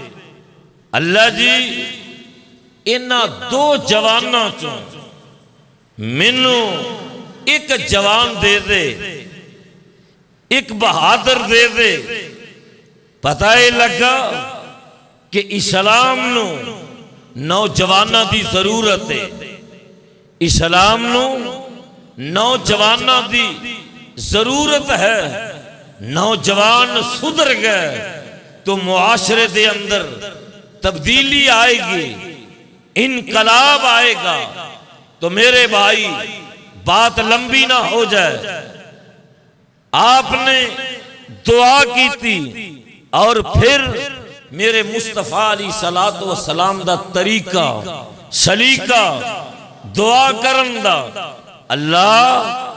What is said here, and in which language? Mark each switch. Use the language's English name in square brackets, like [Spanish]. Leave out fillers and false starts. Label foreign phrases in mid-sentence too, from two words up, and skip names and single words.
[Punjabi] اللہ جی انہاں 2 جواناں چوں مینوں ایک جوان دے دے، ایک بہادر دے دے، پتہ ہی لگا کہ اسلام نو نوجواناں دی ضرورت ہے، اسلام نو نوجواناں دی ضرورت ہے۔ نوجوان سدھر گئے تو معاشرے دے اندر تبدیلی آئے گی، انقلاب آئے گا۔ [Urdu] تو میرے بھائی بات لمبی نہ ہو جائے، آپ نے دعا کی تھی، اور پھر میرے مصطفیٰ علیہ الصلوۃ والسلام [Punjabi] دا طریقہ سلیقہ دعا کرن دا، [Urdu] اللہ